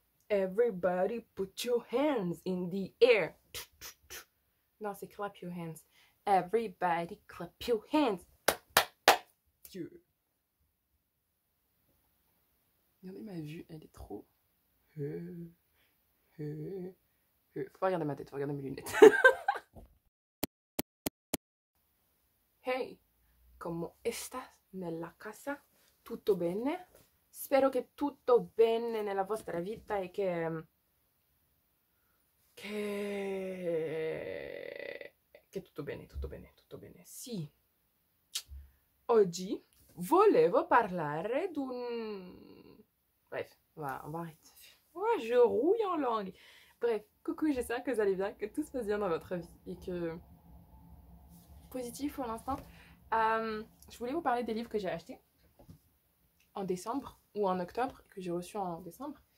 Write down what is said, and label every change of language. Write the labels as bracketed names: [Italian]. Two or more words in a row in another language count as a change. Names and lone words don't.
[English] Everybody put your hands in the air. [French] Non, c'est [English] clap your hands. Everybody clap your hands. [French] Dieu. Regardez ma vue, elle est trop... Faut pas regarder ma tête, faut regarder mes lunettes. [Spanish] Hey, como estás [Italian] nella casa? Tutto bene? Spero che tutto bene nella vostra vita e che tutto bene, tutto bene, tutto bene. Sì. Oggi volevo parlare d'un... [French] Bref, on va arrêter. Ouais, je rouille en langue. Bref, coucou, j'espère que vous allez bien, que tout se passe bien dans votre vie et que... Positif pour l'instant. Je voulais vous parler des livres que j'ai achetés en décembre ou en octobre, que j'ai reçus en décembre.